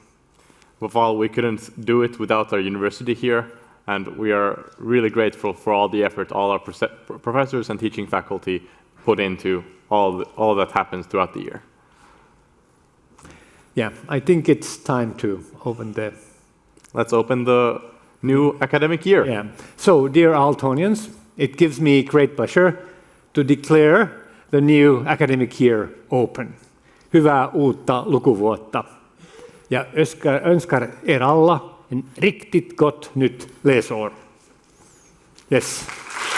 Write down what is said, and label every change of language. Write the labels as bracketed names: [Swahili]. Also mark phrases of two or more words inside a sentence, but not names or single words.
[English] Above all, we couldn't do it without our university here, and we are really grateful for all the effort all our professors and teaching faculty put into all that happens throughout the year. Yeah, I think it's time to open the... Let's open the new academic year. Yeah. So, dear Aaltonians, it gives me great pleasure to declare the new academic year open. [Finnish] Hyvää uutta lukuvuotta. [Swedish] Ja önskar er alla en riktigt gott nytt läsår. [English] Yes.